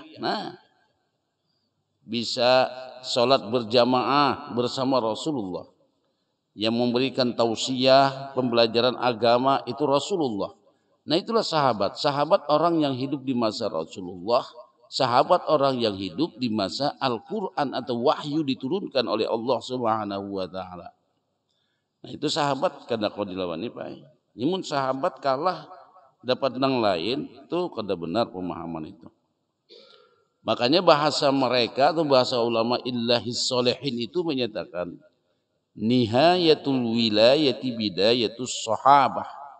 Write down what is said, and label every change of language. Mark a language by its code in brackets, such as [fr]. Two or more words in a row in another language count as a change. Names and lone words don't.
[id] Nah, bisa sholat berjamaah bersama Rasulullah. Yang memberikan tausiah, pembelajaran agama itu Rasulullah. Nah itulah sahabat. Sahabat orang yang hidup di masa Rasulullah. Sahabat orang yang hidup di masa Al-Quran atau wahyu diturunkan oleh Allah [ar] سبحانه وتعالى. [bjn] Nah itu sahabat kada kau dilawani Pak. Namun sahabat kalah dapat nang lain itu kada benar pemahaman itu. [id] Makanya bahasa mereka atau bahasa ulama illahis solehin itu menyatakan [ar] نهاية الولاية بداية الصحابة.